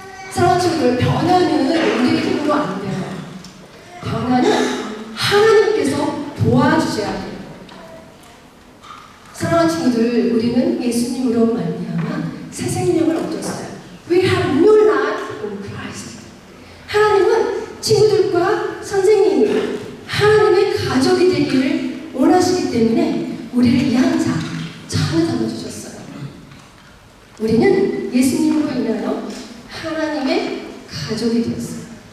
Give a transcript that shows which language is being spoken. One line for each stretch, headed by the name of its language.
Korean: 사랑하는 친구들, 변화는 우리의 힘으로 안 돼요. 변화는 하나님께서 도와주셔야 돼요. 사랑하는 친구들, 우리는 예수님으로 말미암아 새 생명을 얻었어요.
English: We have new life in Christ.
Korean: 하나님은 친구들과 선생님이 하나님의 가족이 되기를 원하시기 때문에 우리를 이 항상 잘 담아주셨어요. 우리는 예수님으로 인하여 하나님의 가족이 되었어요.